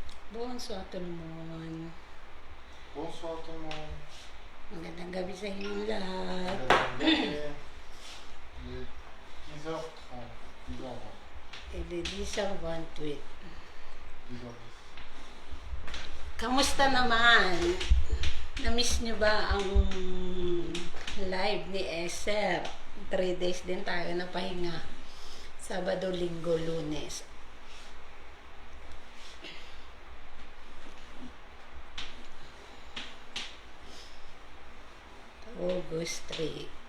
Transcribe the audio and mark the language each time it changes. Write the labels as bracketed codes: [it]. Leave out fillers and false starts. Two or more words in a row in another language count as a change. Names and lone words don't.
[fr] Bonsoir tout le monde. Bonsoir tout le monde. [tl] Magandang gabi sa inyong lahat. [fr] Il est 10h30. 10h20. Ededisang 1 tweet. 10h10. [tl] Kamusta naman? Na-miss nyo ba ang live ni Eser? 3 days din tayo na pahinga. Sabado, Linggo, Lunes. August 3.